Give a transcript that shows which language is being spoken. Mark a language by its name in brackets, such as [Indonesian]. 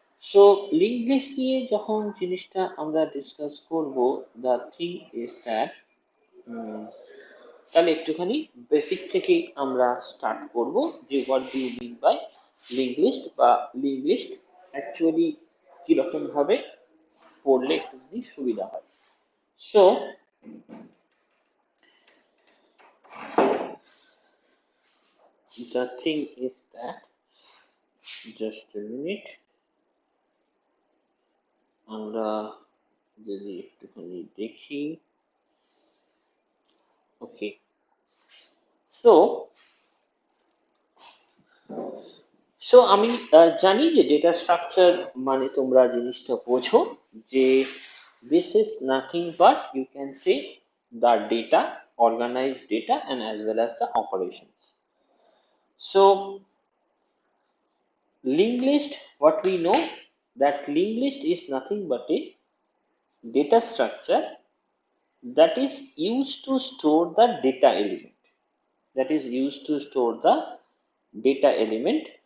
[Bangla] So link list নিয়ে যখন জিনিসটা আমরা ডিসকাস করব, [English] the thing is that, [Bangla] তাহলে একটুখানি বেসিক থেকেই আমরা স্টার্ট করব, যে [English] what do you mean by link list, [Bangla] বা লিঙ্ক লিস্ট অ্যাকচুয়ালি কিরকম ভাবে পড়লে একটুখানি সুবিধা হয়। [English] so the thing is that, just a minute, [Bangla] আমরা যদি একটুখানি দেখি, ওকে, সো সো আমি জানি যে ডেটা স্ট্রাকচার মানে তোমরা জিনিসটা বোঝো যে [English] this is nothing but you can say the data, organized data, and as well as the operations. So linked list, what we know, that linked list is nothing but a data structure that is used to store the data element, that is used to store the data element.